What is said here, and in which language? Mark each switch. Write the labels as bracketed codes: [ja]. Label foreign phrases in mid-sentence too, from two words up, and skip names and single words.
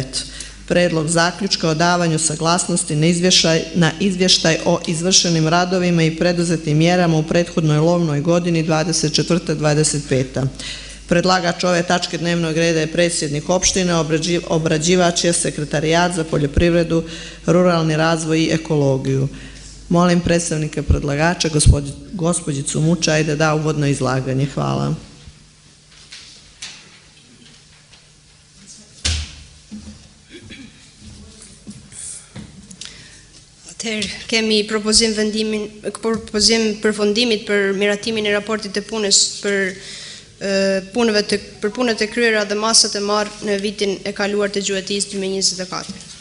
[sr] Predlog zaključka o davanju saglasnosti na izvještaj o izvršenim radovima i preduzetim mjerama u prethodnoj lovnoj godini 24-25. Predlagač ove tačke dnevnog reda je predsjednik opštine, obrađivač je Sekretarijat za poljoprivredu, ruralni razvoj i ekologiju. Molim predstavnika predlagača, gospođicu Mučaj, da da uvodno izlaganje. Hvala. [sq] Atëherë, kemi propozim përfundimit për miratimin e raportit të punës për punët e kryera dhe masat e marrë në vitin e kaluar të gjuetisë 2024.